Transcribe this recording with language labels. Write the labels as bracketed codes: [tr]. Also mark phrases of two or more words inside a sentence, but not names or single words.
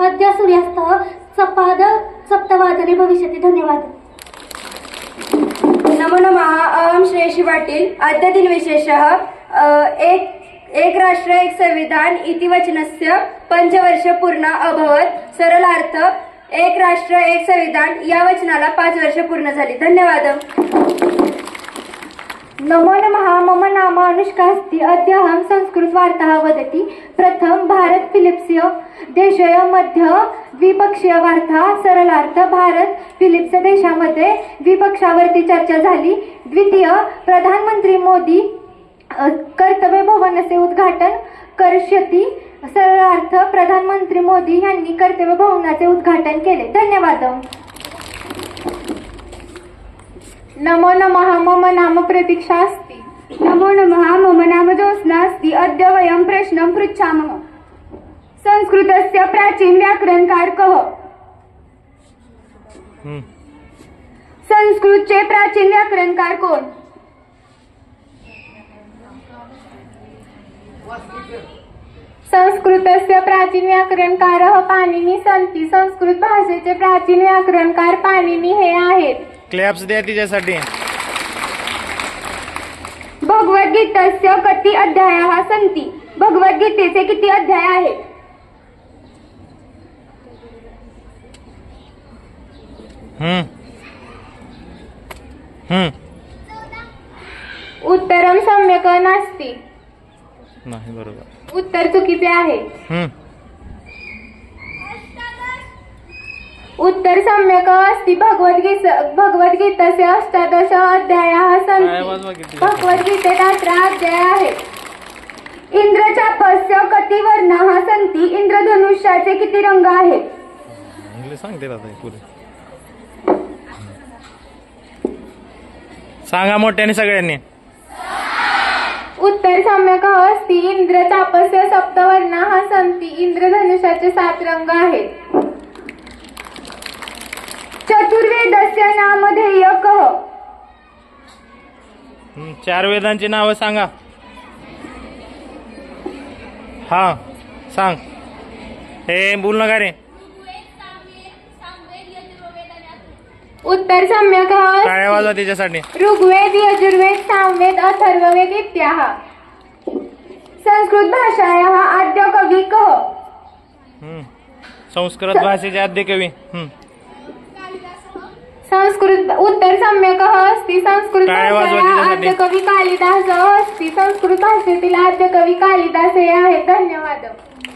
[sa] अद्य सूर्यास्तः सपाद 7 भविष्यति। धन्यवाद। नमो नमः। अहं श्रेयशी पाटील। अद्य दिनविशेषः एक राष्ट्र एक संविधान इति वचनस्य 5 वर्ष पूर्ण अभवत्। [mr] सरलार्थ एक राष्ट्र एक संविधान या वचनाला 5 वर्ष पूर्ण झाली। धन्यवाद। [sa] नमो नमः। मम नाम अनुष्का अस्ति। अद्य अहं संस्कृतवार्ताः वदति। प्रथम भारत फिलिप्स् देशय मध्य द्विपक्षीय वार्ता। [mr] सरलार्थ भारत फिलिप्स देशामध्ये द्विपक्षावरती चर्चा झाली। [sa] द्वितीय प्रधानमंत्री मोदी कर्तव्य भवनचे उद्घाटन करिष्यति। [mr] सरलार्थ प्रधानमंत्री मोदी यांनी कर्तव्य भवनाचे उद्घाटन केले। [sa] धन्यवाद। नमो नमः। मम नाम प्रतीक्षा अस्ति। नमो नमः। मम नाम ज्योत्स्ना अस्ति। अद्य वयं प्रश्नं पृच्छामः। संस्कृतस्य प्राचीन व्याकरणकार कः? [mr] संस्कृतचे प्राचीन व्याकरणकार कोण? [sa] संस्कृतस्य प्राचीन व्याकरणकारः पाणिनी सन्ति। [mr] संस्कृत भाषेचे प्राचीन व्याकरणकार पाणिनी हे आहेत। क्लॅप्स द्या तिच्यासाठी। [sa] भगवद्गीतेस्य कति अध्यायाः सन्ति? [mr] भगवद्गीतेचे किती अध्याय आहेत? [sa] उत्तरं सम्यक् नास्ति। [mr] नाही बरोबर। उत्तर चुकीचे आहे। [sa] उत्तर सम्यक् अस्ति। भगवद्गीतेचे 18 अध्यायाः सन्ति। [mr] भगवद्गीतेत 18 अध्याय आहेत। [sa] इंद्रचापस्य कति वर्णाः सन्ति? [mr] इंद्रधनुष्याचे किती रंग आहेत? इंग्लिश सांगते पुढे सांगा मोठ्याने सगळ्यांनी। [sa] उत्तर सम्यक् अस्ति। इंद्रचापस्य 7 वर्णाः सन्ति। [mr] इंद्रधनुष्याचे 7 रंग आहेत। [sa] चतुर्वेदस्य नामधेय कः? [mr] 4 वेदांची नावं सांगा। हा सांग। हे बोल नका रे। [sa] उत्तर सम्यक् अस्ति। [mr] टाळ्या वाजवा त्याच्यासाठी। [sa] ऋग्वेद यजुर्वेद सामवेद अथर्ववेद इत्याह। संस्कृत भाषायाः आद्य कवी कः? [mr] संस्कृत भाषेचे आद्य कवी [sa] संस्कृत। उत्तर सम्यक् अस्ति। संस्कृत भाषेचा आद्य कवी कालिदास अस्ति। [mr] संस्कृत भाषेतील आद्य कवी कालिदास हे आहेत। धन्यवाद।